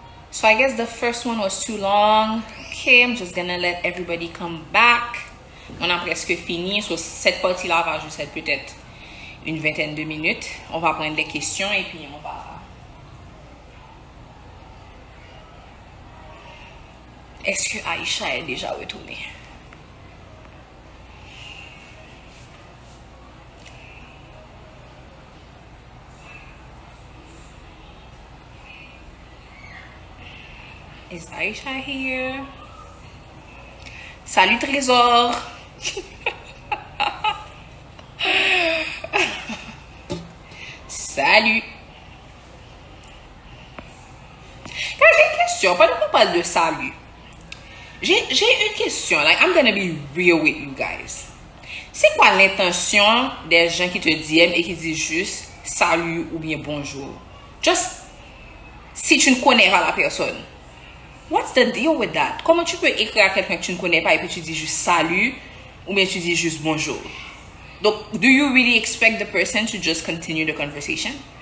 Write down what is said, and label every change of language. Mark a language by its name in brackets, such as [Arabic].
[English] So I guess the first one was too long. Okay, I'm just gonna let everybody come back. [French] On a presque fini. So cette partie-là va juste être peut-être une vingtaine de minutes. On va prendre les questions et puis on va... Est-ce que Aisha est déjà retournée? [English] Is Aisha here? [French] Salut Trésor! Salut! J'ai une question. Pendant qu'on parle de salut, j'ai une question. [English] Like, I'm gonna be real with you guys. [French] C'est quoi l'intention des gens qui te DM et qui disent juste salut ou bien bonjour? Just si tu ne connais pas la personne. [English] What's the deal with that? [French] Comment tu peux écrire à quelqu'un que tu ne connais pas et puis tu dis juste salut ou bien tu dis juste bonjour? [English] Donc, do you really expect the person to just continue the conversation?